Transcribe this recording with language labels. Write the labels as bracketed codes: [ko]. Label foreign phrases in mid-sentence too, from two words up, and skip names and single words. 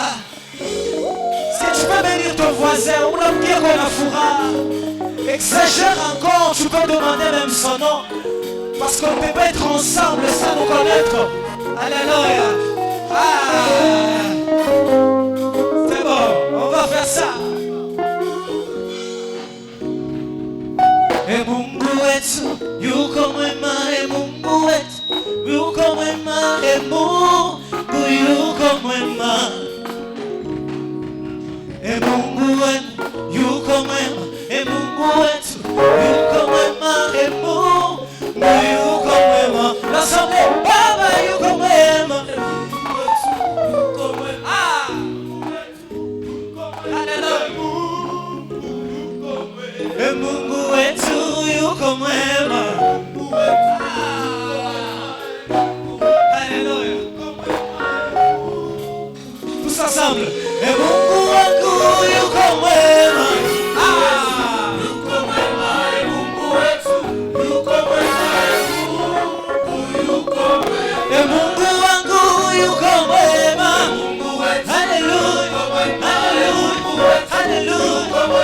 [fr] Est-ce que tu peux bénir ton voisin? Exagère encore, tu peux demander même son nom. Parce qu'on ne peut pas être ensemble sans nous connaître. Alléluia. C'est bon, on va faire ça. [sw] E Mungu wetu yuko mwema, e Mungu wetu yuko mwema, e Mungu yuko mwema. E Mungu wetu yuko mwema, e Mungu wetu yuko mwema, e Mungu yuko mwema. L'assemblée, Baba yuko mwema. E Mungu wetu yuko mwema. [fr] Alléluia. Tous ensemble. [sw] E Mungu wangu yuko mwema. Yuko mwema. E Mungu wetu yuko mwema. E Mungu wangu yuko mwema. [fr] Alléluia. Alléluia. Alléluia.